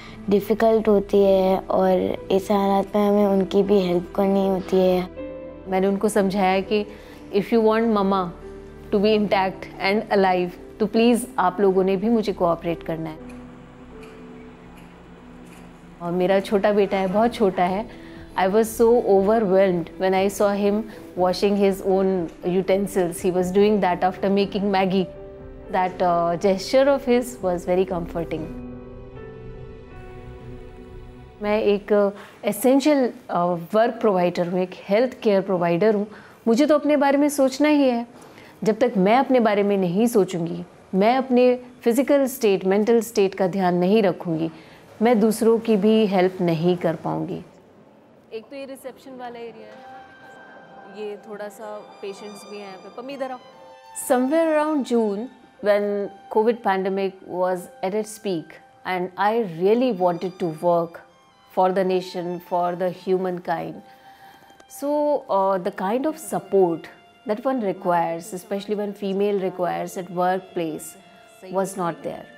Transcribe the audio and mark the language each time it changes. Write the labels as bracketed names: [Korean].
[Hindi] Difficult होती है और इस हालात में हमें उनकी भी हेल्प करनी होती है। मैंने उनको समझाया कि [English] if you want mama to be intact and alive [Hindi] तो प्लीज़ आप लोगों ने भी मुझे कोऑपरेट करना है। और मेरा छोटा बेटा है, बहुत छोटा है। [English] I was so overwhelmed when I saw him washing his own utensils. He was doing that after making Maggie. That gesture of his was very comforting. [Hindi] मैं एक एसेंशियल वर्क प्रोवाइडर हूँ, एक हेल्थ केयर प्रोवाइडर हूँ। मुझे तो अपने बारे में सोचना ही है। जब तक मैं अपने बारे में नहीं सोचूंगी, मैं अपने फिज़िकल स्टेट, मेंटल स्टेट का ध्यान नहीं रखूँगी, मैं दूसरों की भी हेल्प नहीं कर पाऊँगी। एक तो ये रिसेप्शन वाला एरिया है, ये थोड़ा सा पेशेंट्स भी हैं यहाँ पे। पम्मी इधर आओ। [English] Somewhere around June, when COVID pandemic was at its peak, and I really wanted to work for the nation, for the humankind. So the kind of support that one requires, especially when female requires at workplace, was not there.